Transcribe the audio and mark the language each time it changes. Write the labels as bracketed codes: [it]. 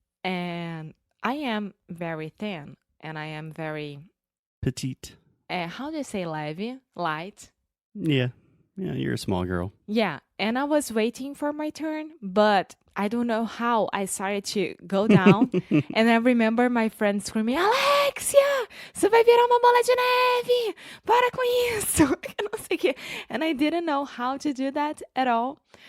[en] And I am very thin, and I am very... Petite. how do you say leve? Light? Yeah, you're a small girl. Yeah, and I was waiting for my turn, but I don't know how I started to go down. And I remember my friend screaming, [pt] Alexia, você vai virar uma bola de neve! Para com isso! Não sei o quê. [en] And I didn't know how to do that at all.